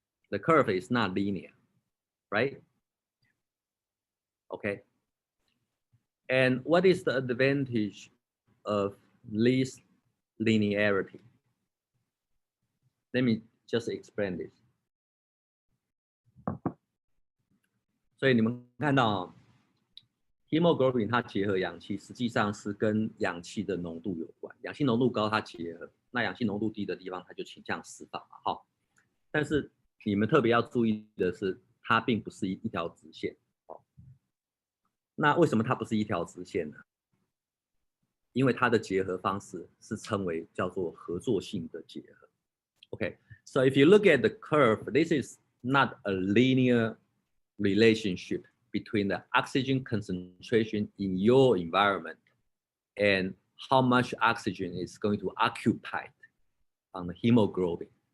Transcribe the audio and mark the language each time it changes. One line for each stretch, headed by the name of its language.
English: The curve is not linear, right? Okay. And what is the advantage of least linearity? Let me just explain this.
Chinese: 所以你们看到 hemoglobin 它结合氧气，实际上是跟氧气的浓度有关。氧气浓度高，它结合；那氧气浓度低的地方，它就倾向释放嘛，哈。但是你们特别要注意的是，它并不是一条直线。哦，那为什么它不是一条直线呢？因为它的结合方式是称为叫做合作性的结合。
English: Okay, so if you look at the curve, this is not a linear relationship between the oxygen concentration in your environment and how much oxygen is going to occupy on the hemoglobin.